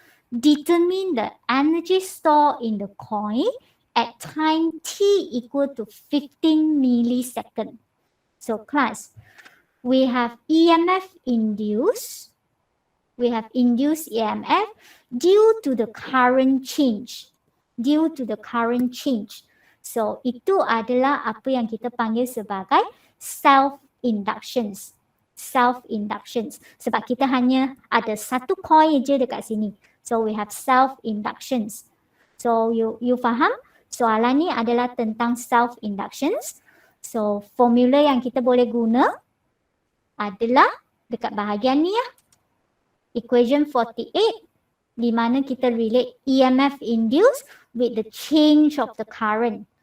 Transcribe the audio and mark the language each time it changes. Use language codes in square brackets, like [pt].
[en] Determine the energy stored in the coil at time t equal to 15 milliseconds. So class, we have EMF induced. We have induced EMF due to the current change. Due to the current change. [ms] So itu adalah apa yang kita panggil sebagai self-inductions. Self-inductions. Sebab kita hanya ada satu coil je dekat sini. [en] So we have self-inductions. [ms] So you faham? Soalan ni adalah tentang self-inductions. So formula yang kita boleh guna adalah dekat bahagian ni Equation 48 di mana kita relate EMF induced [en] with the change of the current.